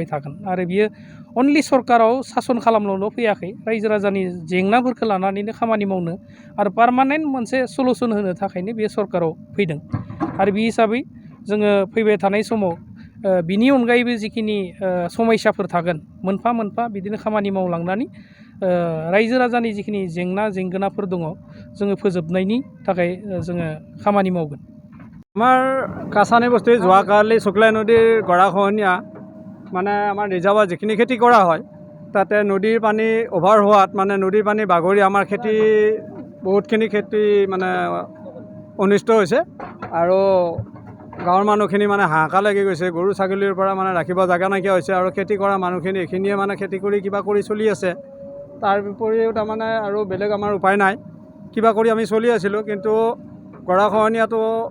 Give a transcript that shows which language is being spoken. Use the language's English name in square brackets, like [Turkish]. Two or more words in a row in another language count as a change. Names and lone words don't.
[Bodo] थागोन आरो बियो अनलि सरकाराव सासन खालामनोल' फैयाखै रायजो राजानि जेंनाफोरखौ लानानैनो खामानि मावनो आरो पार्मानेन्ट मोनसे सलुसन होनो थाखायनो बे सरकाराव फैदों आरो बे हिसाबै जोङो फैबाय थानाय समाव बिनि अनगायैबो जिखिनि समयसाफोर थागोन मोनफा मोनफा बिदिनो खामानि मावलांनानै रायजो राजानि जिखिनि जेंना जेंगोनाफोर दङ जोङो फोजोबनायनि थाखाय जोङो खामानि मावगोन [Assamese] আমাৰ কাছানি বস্তি যোৱাকালি শুক্লাই নদীৰ গৰাখহনীয়া মানে আমাৰ ৰিজাৰ্ভত যিখিনি খেতি কৰা হয় তাতে নদীৰ পানী অভাৰ হোৱাত মানে নদীৰ পানী বাগৰি আমাৰ খেতি বহুতখিনি খেতি মানে অনিষ্ট হৈছে আৰু গাঁৱৰ মানুহখিনি মানে হাহাকাৰ লাগি গৈছে গৰু ছাগলীৰ পৰা মানে ৰাখিব জাগা নাইকিয়া হৈছে আৰু খেতি কৰা মানুহখিনি এইখিনিয়ে মানে খেতি কৰি কিবা কৰি চলি আছে তাৰ বিপৰীতেও তাৰমানে আৰু বেলেগ আমাৰ উপায় নাই কিবা কৰি আমি চলি আছিলোঁ কিন্তু গৰাখহনীয়াটো